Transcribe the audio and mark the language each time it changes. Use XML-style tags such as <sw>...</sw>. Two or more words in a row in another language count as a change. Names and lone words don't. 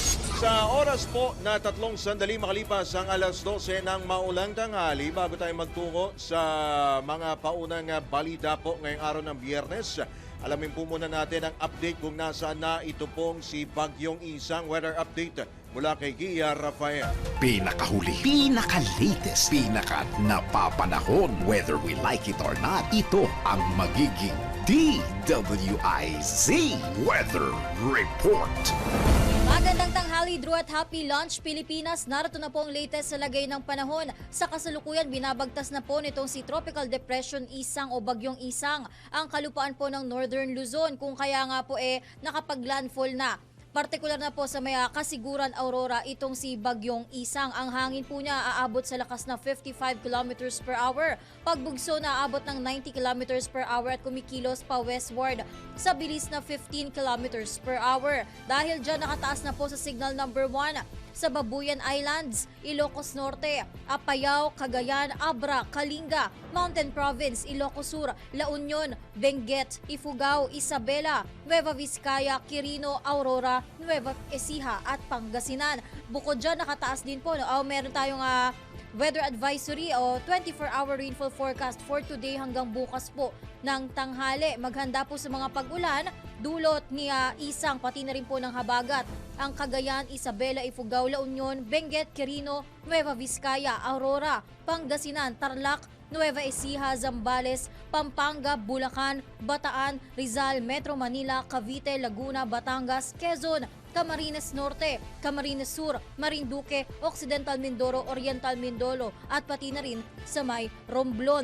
<tl>Sa oras po na 3 sandali makalipas ang alas 12 ng maulang tanghali, bago tayo magtungo sa mga paunang balita po ngayong araw ng Biyernes, alamin po muna natin ang update kung nasaan na ito pong si Bagyong Isang.</tl> <en>Weather update</en> <tl>mula kay Gia Rafael. Pinakahuli, pinaka-latest, pinaka-napapanahon.</tl> <en>Whether we like it or not,</en> <tl>ito ang magiging DWIZ Weather Report. Magandang tanghali, Drew, at</tl> <en>happy lunch</en> <tl>Pilipinas. Narito na po ang latest sa lagay ng panahon. Sa kasalukuyan, binabagtas na po nitong si Tropical Depression Isang o Bagyong Isang ang kalupaan po ng Northern Luzon, kung kaya nga po nakapag-landfall na. Partikular na po sa may Kasiguran, Aurora, itong si Bagyong Isang. Ang hangin po niya aabot sa lakas na 55</tl> <en>kilometers per hour.</en> <tl>Pagbugso na aabot ng 90</tl> <en>kilometers per hour</en> <tl>at kumikilos pa westward sa bilis na 15</tl> <en>kilometers per hour.</en> <tl>Dahil dyan nakataas na po sa</tl> <en>signal number</en> <tl>1 sa Babuyan Islands, Ilocos Norte, Apayao, Cagayan, Abra, Kalinga, Mountain Province, Ilocos Sur, La Union, Benguet, Ifugao, Isabela, Nueva Vizcaya, Quirino, Aurora, Nueva Ecija at Pangasinan. Bukod dyan, nakataas din po. Meron tayong</tl> <en>weather advisory</en> <tl>o</tl> <en>24-hour rainfall forecast for today</en> <tl>hanggang bukas po ng tanghali. Maghanda po sa mga pag-ulan, dulot ni Isang, pati na rin po ng habagat. Ang Cagayan, Isabela, Ifugao, La Union, Benguet, Quirino, Nueva Vizcaya, Aurora, Pangasinan, Tarlac, Nueva Ecija, Zambales, Pampanga, Bulacan, Bataan, Rizal, Metro Manila, Cavite, Laguna, Batangas, Quezon, Camarines Norte, Camarines Sur, Marinduque, Occidental Mindoro, Oriental Mindoro at pati na rin sa may Romblon.</tl>